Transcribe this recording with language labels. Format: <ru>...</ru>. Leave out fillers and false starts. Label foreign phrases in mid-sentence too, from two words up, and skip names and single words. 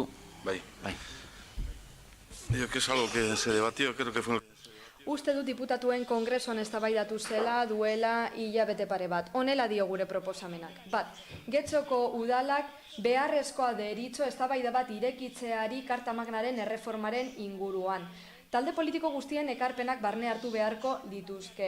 <eu>Bai.</eu> <es>Digo que es algo que se debatió, creo que fue...</es> <eu>Uste dut diputatuen kongresuan eztabaidatu zela duela hilabete pare bat. Honela dio gure proposamenak. 1. Getxoko udalak beharrezkoa deritzo eztabaida bat irekitzeari Karta Magnaren erreformaren inguruan. Talde politiko guztien ekarpenak barne hartu beharko dituzke.</eu>